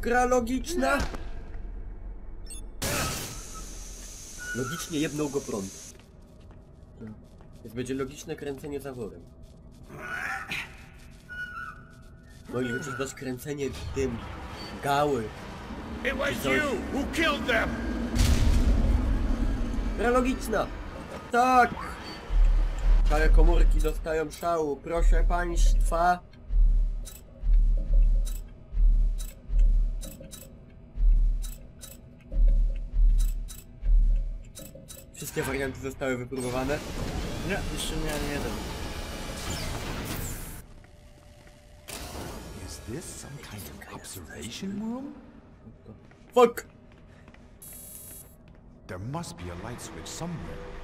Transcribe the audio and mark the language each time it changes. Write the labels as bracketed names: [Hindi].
[Polish] Gra logiczna! Logicznie jebnął go prąd. Więc będzie logiczne kręcenie zaworem. No i wyczytasz kręcenie tym gały. [English] It was you who killed them! [Polish] Gra logiczna! Tak! Szare komórki dostają szału, proszę państwa. Wszystkie warianty zostały wypróbowane. Nie, jeszcze nie, nie jeden. [English] Is this some kind of observation room? Fuck! There must be a light switch somewhere.